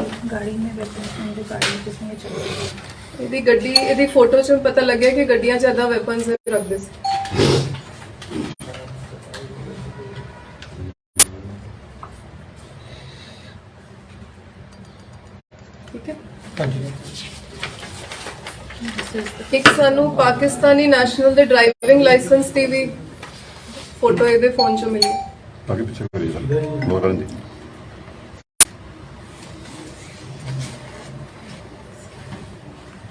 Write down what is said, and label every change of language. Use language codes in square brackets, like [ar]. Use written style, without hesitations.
[hi] गाड़ी में बैठे हैं, जो गाड़ी किसने चलाई है। [pa] ਇਹਦੀ ਗੱਡੀ, ਇਹਦੀ ਫੋਟੋ 'ਚ ਪਤਾ ਲੱਗਿਆ ਕਿ ਗੱਡੀਆਂ 'ਚ ਜ਼ਿਆਦਾ ਵੈਪਨਸ ਰੱਖਦੇ ਸੀ। ਠੀਕ ਹੈ। ਹਾਂਜੀ। ਇੱਕ ਸਾਨੂੰ ਪਾਕਿਸਤਾਨੀ ਨੈਸ਼ਨਲ ਦੇ ਡਰਾਈਵਿੰਗ ਲਾਇਸੈਂਸ ਦੀ ਵੀ ਫੋਟੋ ਇਹਦੇ ਫੋਨ 'ਚੋਂ ਮਿਲੀ। [hi] आगे पीछे करिए सर लोअर करन दी